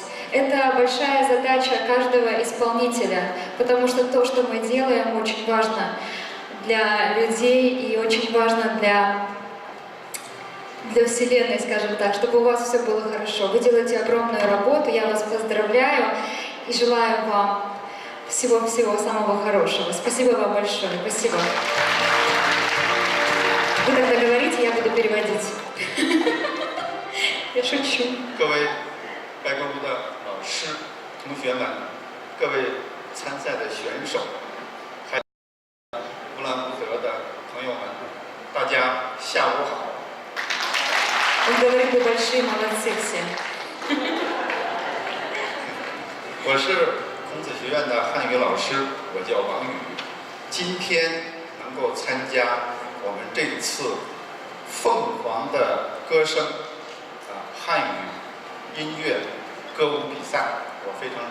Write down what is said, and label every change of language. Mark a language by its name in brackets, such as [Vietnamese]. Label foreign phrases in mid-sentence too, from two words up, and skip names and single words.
[Russian] Это большая задача каждого исполнителя, потому что то, что мы делаем, очень важно для людей и очень важно для Вселенной, скажем так, чтобы у вас все было хорошо. Вы делаете огромную работу, я вас поздравляю и желаю вам всего-всего самого хорошего. Спасибо вам большое. Спасибо. Вы тогда говорите, я буду переводить. Я шучу. [Chinese] 各位白鸽舞的老师、同学们，各位参赛的选手，还有乌兰布德的朋友们，大家下午好。 [Russian] Он говорит, вы большие молодцы все. [Chinese] 我是孔子学院的汉语老师，我叫王宇。今天能够参加我们这一次凤凰的歌声汉语音乐歌舞比赛，我非常